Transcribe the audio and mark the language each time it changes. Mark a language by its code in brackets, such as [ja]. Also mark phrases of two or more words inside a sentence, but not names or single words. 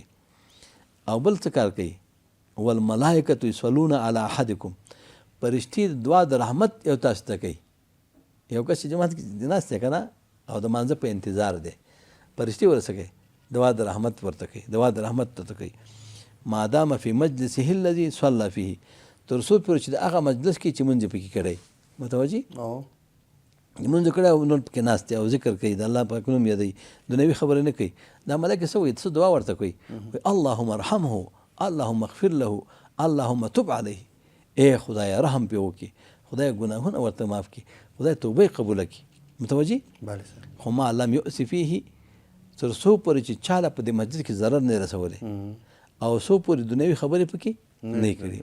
[ps] او بل څه کار کوي؟ [ar] والملائکة یصلون علی احدکم، [ps] فرشتې دعا د رحمت یو تاسو ته کوي. یو کس چې جومات کې ناست دی که نه او د مانځه په انتظار دی، فرشتې ورسه کوي دعا د رحمت ورته کوي، دعا د رحمت ته کوي. [ar] مادام فی مجلسه الذي صلى فيه، [ps] تر څو پورې چې د هغه مجلس کې چې مونځ پکې کړی. متوجه؟ مونځ کړی او نور پکې ناست دی او ذکر کوي، د الله پاک نوم یادوي، دنیوي خبرې نه کوي. دا ملایکې څه وایي؟ څه دعا ورته کوي؟ [ar] اللهم ارحمه، اللهم اغفر له، اللهم تب علیه. [ps] ای خدای رحم پې وکړي، خدای ګناهونه ورته معاف کړي، خدای توبه یې قبوله کړي. متوجه؟ خو [ar] ما لم یؤس فیه، [ps] تر څو پورې چې چاله په دې مسجد کې ضرر نه رسولی او څو پورې دنیوي خبرې پکې نه کړي.